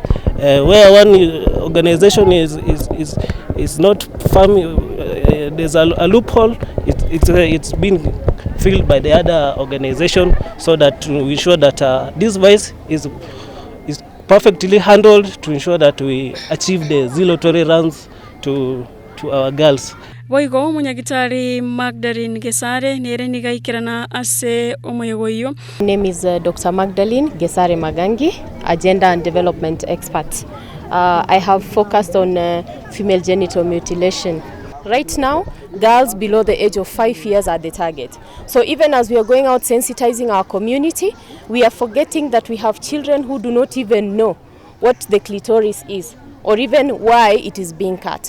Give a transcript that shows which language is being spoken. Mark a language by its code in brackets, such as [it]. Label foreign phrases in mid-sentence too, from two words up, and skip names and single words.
[en] Where one organization is not firm, there's a loophole. It's been filled by the other organization, so that we ensure that this vice is perfectly handled to ensure that we achieve the zero tolerance to our girls. [guz] Boigo munyagitari Magdalene Gesare nere nigaikirana ase omoyogoyo. [en] Name is Dr. Magdalene Gesare Magangi, Agenda and Development Expert. I have focused on female genital mutilation. Right now, girls below the age of 5 years are the target. So even as we are going out sensitizing our community, we are forgetting that we have children who do not even know what the clitoris is or even why it is being cut.